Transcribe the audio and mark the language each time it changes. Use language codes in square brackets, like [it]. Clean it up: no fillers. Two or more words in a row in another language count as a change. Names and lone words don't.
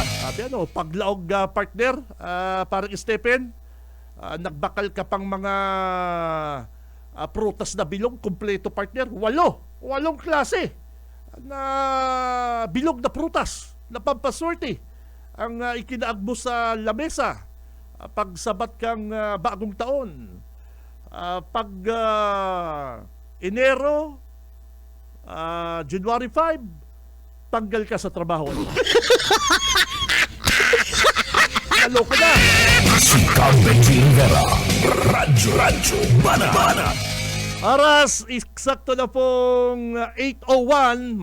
[bik] Sabi paglaog partner, parang Stephen, nagbakal ka pang mga prutas na bilog, kumpleto partner, 8 klase na bilog na prutas na pampaswerte ang ikinaagbo sa lamesa pagsabat kang bagong taon. Pag Enero, [en] January 5, [tl] tanggal ka sa trabaho. Naloko na. Si Cam Benji Rivera. Radyo Banat. Oras, eksakto na pong 8:01.